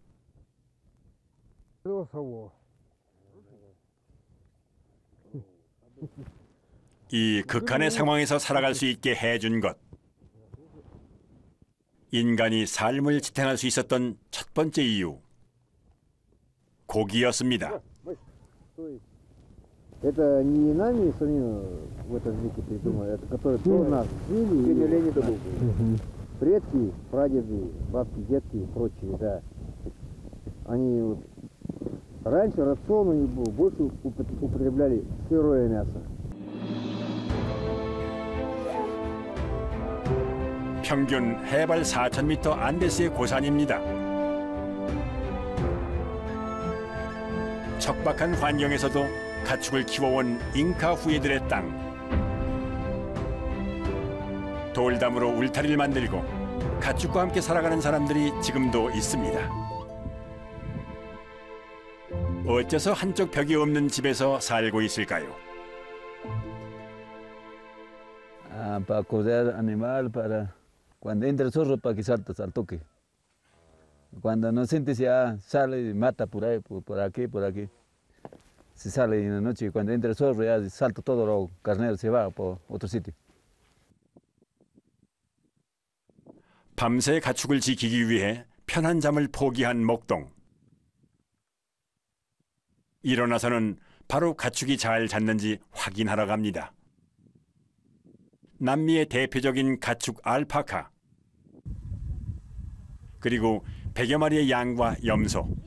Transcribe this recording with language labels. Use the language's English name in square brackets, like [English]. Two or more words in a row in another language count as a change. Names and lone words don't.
[Korean] 이 극한의 상황에서 살아갈 수 있게 해준 것. 인간이 삶을 지탱할 수 있었던 첫 번째 이유. 고기였습니다. [Russian] Это не нами самим в этом веке придумали, это которые до нас жили, Леонида предки, прадеды, бабки, дедки и прочие, да. Они вот, раньше рацион у них был, больше употребляли сырое мясо. [Korean] 평균 해발 4,000m 안데스의 고산입니다. 척박한 환경에서도 가축을 키워온 잉카 후예들의 땅. 돌담으로 울타리를 만들고 가축과 함께 살아가는 사람들이 지금도 있습니다. 어째서 한쪽 벽이 없는 집에서 살고 있을까요? [Spanish] Para cuidar animal, para cuando entra el zorro para que saltas al toque. Cuando no sientes ya sale y mata por ahí, por aquí, por aquí. Se sale en la noche y cuando entra el zorro ya salta todo los carneros, se va por otro sitio. [Korean] 밤새 가축을 지키기 위해 편한 잠을 포기한 목동. 일어나서는 바로 가축이 잘 잤는지 확인하러 갑니다. 남미의 대표적인 가축 알파카, 그리고 100여 마리의 양과 염소.